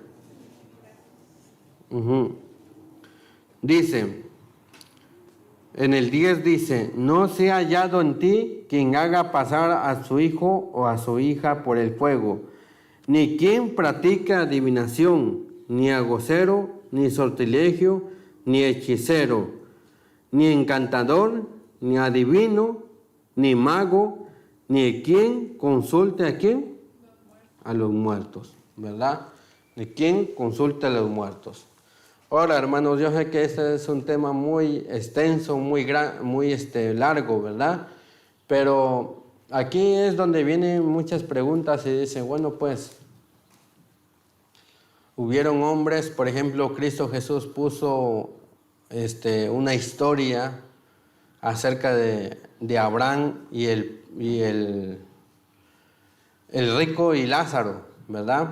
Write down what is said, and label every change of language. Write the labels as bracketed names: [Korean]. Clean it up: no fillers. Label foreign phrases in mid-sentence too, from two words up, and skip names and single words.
[Spanish] Dice, en el 10 dice, no se ha hallado en ti quien haga pasar a su hijo o a su hija por el fuego, ni quien practica adivinación, ni agocero, ni sortilegio, ni hechicero, ni encantador, ni adivino, ni mago, ni quien consulte a quién, a los muertos, ¿verdad? Ni quien consulte a los muertos. Ahora, hermanos, yo sé que este es un tema muy extenso, muy largo, ¿verdad? Pero aquí es donde vienen muchas preguntas y dicen, bueno, pues, hubieron hombres, por ejemplo, Cristo Jesús puso una historia acerca de Abraham y el rico y Lázaro, ¿verdad?